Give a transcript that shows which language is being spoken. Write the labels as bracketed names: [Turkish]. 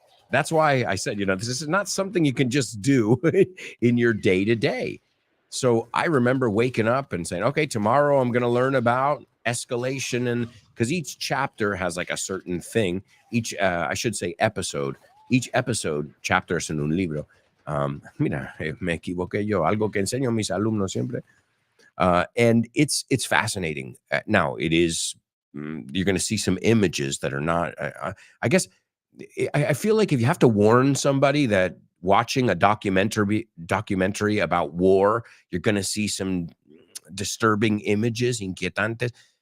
[English] That's why I said, this is not something you can just do in your day-to-day. So I remember waking up and saying, okay, tomorrow I'm going to learn about escalation. And because each chapter has like a certain thing, I should say episode, each episode, chapter [Spanish] es en un libro. Mira, me equivoqué yo, algo que enseño a mis alumnos siempre. [English] And it's fascinating. Now, it is, you're going to see some images that are not, I guess, I feel like if you have to warn somebody that watching a documentary about war, you're going to see some disturbing images, inquietantes.